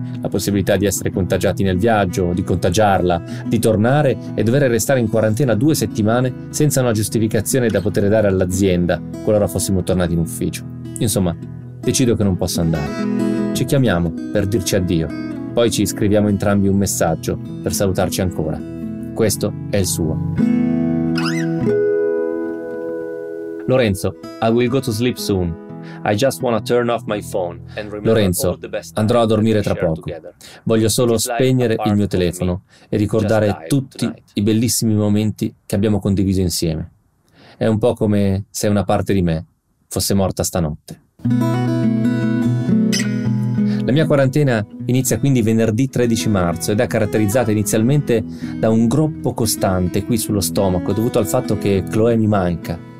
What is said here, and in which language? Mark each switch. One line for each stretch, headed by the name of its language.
Italian: La possibilità di essere contagiati nel viaggio, di contagiarla, di tornare e dover restare in quarantena 2 settimane senza una giustificazione da poter dare all'azienda qualora fossimo tornati in ufficio. Insomma, decido che non posso andare. Ci chiamiamo per dirci addio. Poi ci scriviamo entrambi un messaggio per salutarci ancora. Questo è il suo.
English: Lorenzo, I will go to sleep soon. I just wanna turn off my phone and remember.
Italian: Lorenzo, andrò a dormire tra poco. Voglio solo spegnere il mio telefono e ricordare tutti i bellissimi momenti che abbiamo condiviso insieme. È un po' come se una parte di me fosse morta stanotte. La mia quarantena inizia quindi venerdì 13 marzo ed è caratterizzata inizialmente da un groppo costante qui sullo stomaco dovuto al fatto che Chloe mi manca.